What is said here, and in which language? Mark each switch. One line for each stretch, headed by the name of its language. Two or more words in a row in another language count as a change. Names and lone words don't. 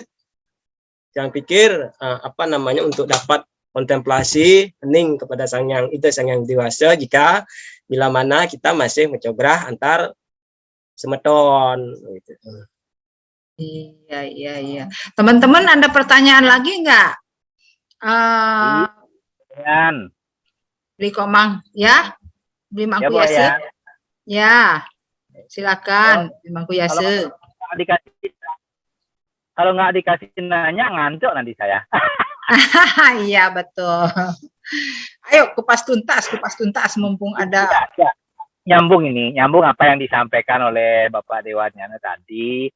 Indonesian: Yang pikir untuk dapat kontemplasi hening kepada sang yang dewasa jika bila mana kita masih mencograh antar semeton gitu. Iya. Teman-teman ada pertanyaan lagi nggak? Beli Komang ya? Beli Mangku Yase? Ya. Silakan Beli Mangku Yase. Kalau nggak dikasih nanya ngantuk nanti saya. Iya betul. Ayo kupas tuntas mumpung ada. Ya. Nyambung apa yang disampaikan oleh Bapak Dewansyana tadi.